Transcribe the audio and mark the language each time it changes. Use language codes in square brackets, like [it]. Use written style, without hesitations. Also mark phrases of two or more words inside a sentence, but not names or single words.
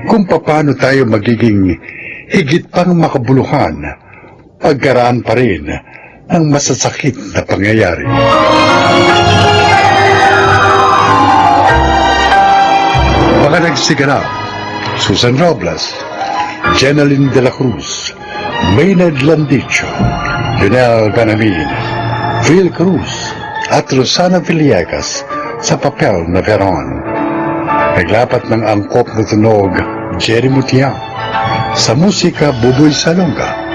[tl] Kung paano tayo magiging higit pang makabuluhan pagkaraan pa rin ng masasakit na pangyayari. Mga nagsiganap, Susan Robles, Jenaline de la Cruz, Maynard Landicho, Lionel Banamin, Phil Cruz, at Rosana Villegas sa papel na Veron. Naglapat ng angkop na tunog, Jerry Mutiang, sa musika, Buboy Salonga.